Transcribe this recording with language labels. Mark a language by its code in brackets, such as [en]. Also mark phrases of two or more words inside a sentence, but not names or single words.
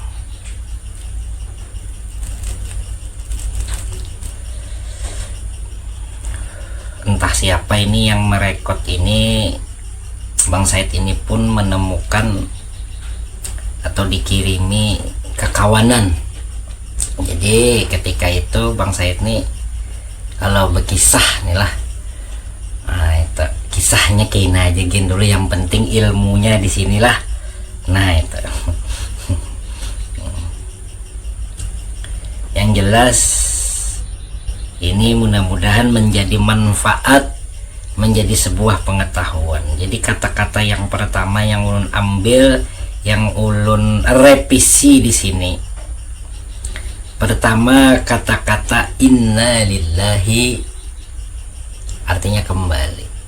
[id] Entah siapa ini yang merekod ini, Bang Said ini pun menemukan atau dikirimi kekawanan. Jadi ketika itu Bang Said nih kalau berkisah nih lah, nah itu kisahnya kena aja gin dulu, yang penting ilmunya di sinilah. Nah itu yang jelas ini mudah-mudahan menjadi manfaat, menjadi sebuah pengetahuan. Jadi kata-kata yang pertama yang ulun ambil, yang ulun revisi di sini, pertama kata-kata [ar] إنا لله, [id] artinya kembali.